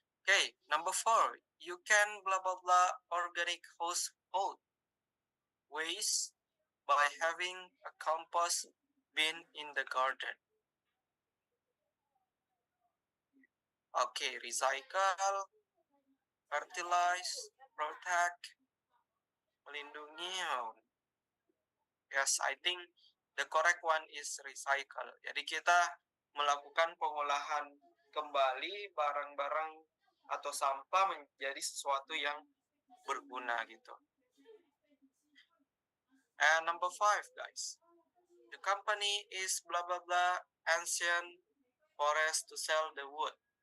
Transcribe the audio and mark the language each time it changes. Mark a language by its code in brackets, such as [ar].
[en] Okay, number 4, you can blah blah blah organic household waste by having a compost bin in the garden. Okay, recycle, fertilize, protect, [id] melindungi. [en] Yes, I think the correct one is recycle. [id] Jadi kita melakukan pengolahan kembali barang-barang atau sampah menjadi sesuatu yang berguna gitu. [en] And number 5, guys. The company is blah blah blah ancient forest to sell the wood.